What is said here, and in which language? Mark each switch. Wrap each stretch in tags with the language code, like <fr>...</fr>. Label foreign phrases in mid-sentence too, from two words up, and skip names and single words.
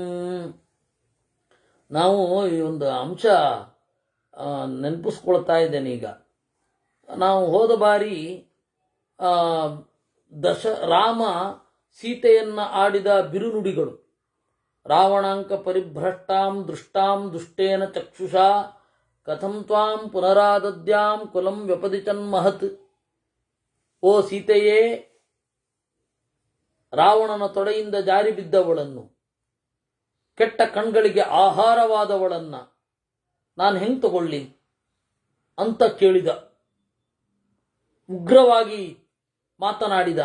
<kn>ನಾವು ಈ ಒಂದು ಅಂಶ ನೆನಪಿಸ್ಕೊಳ್ತಾ ಇದ್ದೇನೆ. ಈಗ ನಾವು ಹೋದ ಬಾರಿ ರಾಮ ಸೀತೆಯನ್ನ ಆಡಿದ ಬಿರುನುಡಿಗಳು,</kn> <sa>ರಾವಣಾಂಕ ಪರಿಭ್ರಷ್ಟಾಂ ದೃಷ್ಟಾಂ ದುಷ್ಟೇನ ಚಕ್ಷುಷಾ ಕಥಂ ತ್ವಾಂ ಪುನರಾದದ್ಯಾಂ ಕುಲಂ ವ್ಯಪದಿಚನ್ ಮಹತ್.</sa> <kn>ಓ ಸೀತೆಯೇ, ರಾವಣನ ತೊಡೆಯಿಂದ ಜಾರಿ ಬಿದ್ದವಳನ್ನು, ಕೆಟ್ಟ ಕಣ್ಗಳಿಗೆ ಆಹಾರವಾದವಳನ್ನ ನಾನು ಹೆಂಗೆ ತಗೊಳ್ಳಿ ಅಂತ ಕೇಳಿದ. ಉಗ್ರವಾಗಿ ಮಾತನಾಡಿದ.</kn>